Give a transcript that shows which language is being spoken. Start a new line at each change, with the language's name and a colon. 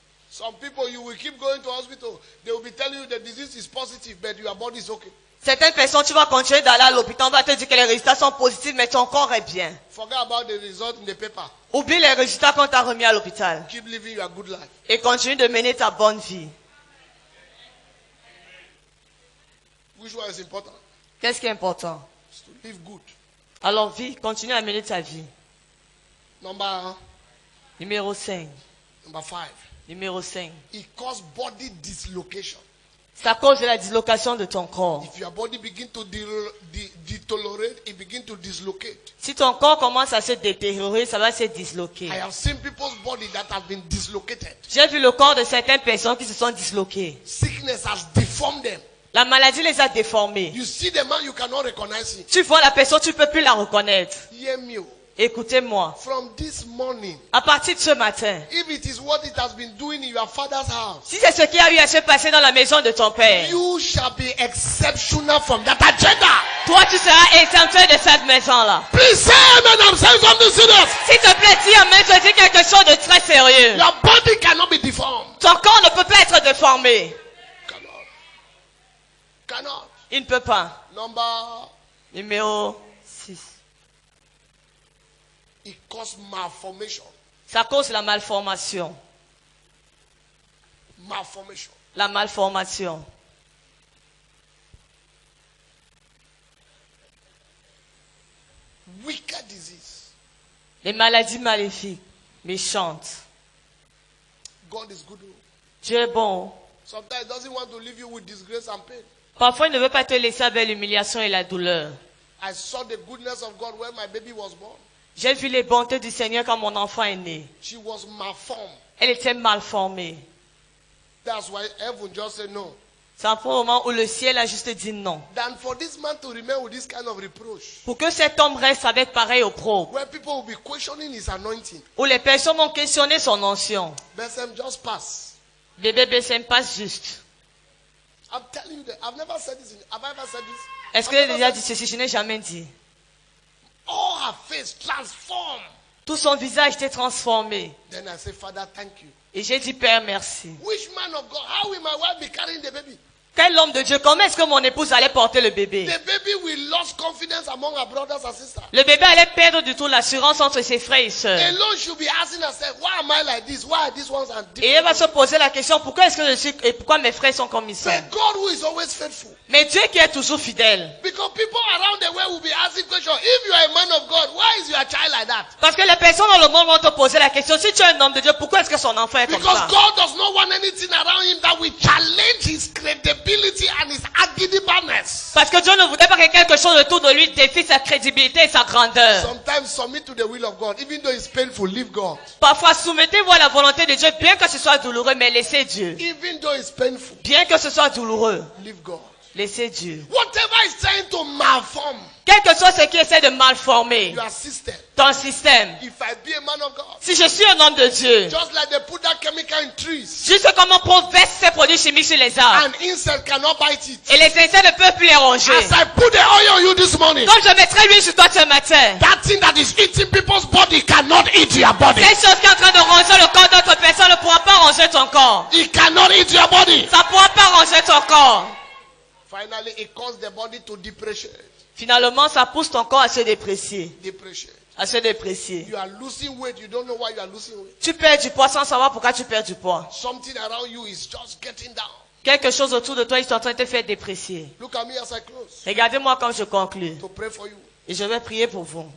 English: Some people, you will keep going to hospital. They will be telling you the disease is positive, but your body is okay.
French: Certaines personnes, tu vas continuer d'aller à l'hôpital, on va te dire que les résultats sont positifs, mais ton corps est bien.
English: Forget about the result in the paper.
French: Oublie les résultats qu'on t'a remis à l'hôpital.
English: Keep living your good life.
French: Et continue de mener ta bonne vie.
English: Which one is important?
French: Qu'est-ce qui est important?
English: It's to live good.
French: Alors vie, continue à mener ta vie. Numéro 5.
English: Number 5.
French: Numéro 5.
English: It causes body dislocation.
French: C'est à cause de la dislocation de ton corps.
English: If your body begin to deteriorate, it begin to dislocate.
French: Si ton corps commence à se détériorer, ça va se disloquer.
English: I have seen people's body that have been dislocated.
French: J'ai vu le corps de certaines personnes qui se sont disloquées.
English: Sickness has deformed them.
French: La maladie les a déformés.
English: You see the man, you cannot recognize him.
French: Tu vois la personne, tu ne peux plus la reconnaître.
English: Hear me.
French: Écoutez-moi.
English: From this morning,
French: À partir de ce matin,
English: if it is what it has been doing in your father's house,
French: si c'est ce qui a eu à se passer dans la maison de ton père,
English: you shall be exceptional from that agenda.
French: toi tu seras exempté de cette maison-là.
English: Please say amen. I'm saying something serious.
French: S'il te plaît, dis amen, je dis quelque chose de très sérieux.
English: Your body cannot be deformed.
French: Ton corps ne peut pas être déformé.
English: Cannot.
French: Il ne peut pas.
English: Number,
French: Numéro 6.
English: it causes malformation.
French: Ça cause la malformation.
English: Malformation.
French: La malformation.
English: Wicked disease.
French: Les maladies maléfiques, méchantes.
English: God is good.
French: Dieu est bon.
English: Sometimes he doesn't want to leave you with disgrace and pain.
French: Parfois, il ne veut pas te laisser avec l'humiliation et la douleur.
English: I saw the goodness of God when my baby was born.
French: J'ai vu les bontés du Seigneur quand mon enfant est né.
English: She was malformed.
French: Elle était mal formée.
English: That's why heaven just said no.
French: C'est un moment où le ciel a juste dit non.
English: Than for this man to remain with this kind of reproach.
French: Pour que cet homme reste avec pareil opprobre.
English: Where people will be questioning his anointing.
French: Où les personnes vont questionner son onction.
English: Besem, just pass.
French: Bébé Bessem passe juste.
English: I'm telling you that I've never said this. Have I ever said this?
French: Est-ce que j'ai déjà dit ceci? Je n'ai jamais dit.
English: All her face transformed.
French: Tout son visage était transformé.
English: Then I say, Father, thank you.
French: Et j'ai dit, Père, merci.
English: Which man of God? How will my wife be carrying the baby?
French: Quel homme de Dieu, comment est-ce que mon épouse allait porter le bébé?
English: The baby will lose confidence among our brothers and sisters.
French: Le bébé allait perdre du tout l'assurance entre ses frères et sœurs.
English: Alone should be asking herself, why am I like this? Why are these ones are
French: Et elle va
English: different?
French: se poser la question, pourquoi est-ce que je suis, et pourquoi mes frères sont comme ils sont?
English: But God who is always faithful.
French: Mais Dieu qui est toujours fidèle.
English: Because people around the world will be asking questions. If you are a man of God, why is your child like that?
French: Parce que les personnes dans le monde vont te poser la question, si tu es un homme de Dieu, pourquoi est-ce que son enfant est comme
English: Because
French: ça?
English: God does not want anything around him that will challenge his credibility and his agidiberness.
French: Parce que Dieu ne voudrait pas que quelque chose autour de lui défie sa crédibilité et sa grandeur.
English: Sometimes submit to the will of God. Even though it's painful, leave God.
French: Parfois, soumettez-vous à la volonté de Dieu, bien que ce soit douloureux, mais laissez Dieu.
English: Even though it's painful,
French: Bien que ce soit douloureux,
English: leave God.
French: laissez Dieu.
English: Whatever is trying to malform
French: Quel que soit ce qui essaie de malformer
English: your system,
French: ton système.
English: if I be a man of God,
French: Si je suis un homme de Dieu,
English: just like they put that chemical in trees,
French: juste comme on prouve ces produits chimiques sur les arbres,
English: and insect cannot bite it.
French: et les insectes ne peuvent plus les ronger.
English: As I put the oil on you this morning,
French: Comme je mettrai l'huile sur toi ce matin,
English: that thing that is eating people's body cannot eat your body.
French: cette chose qui est en train de ronger le corps d'autres personnes ne pourra pas ronger ton corps.
English: It cannot eat your body.
French: Ça ne pourra pas ronger ton corps.
English: Finally, it causes the body to depreciate.
French: Finalement, ça pousse ton corps à se déprécier.
English: Depreciate.
French: À se déprécier.
English: You are losing weight. You don't know why you are losing weight.
French: Tu perds du poids sans savoir pourquoi tu perds du poids.
English: Something around you is just getting down.
French: Quelque chose autour de toi, ils sont en train de te faire déprécier.
English: Look at me as I close
French: Regardez-moi quand je conclue.
English: to pray for you.
French: Et je vais prier pour vous.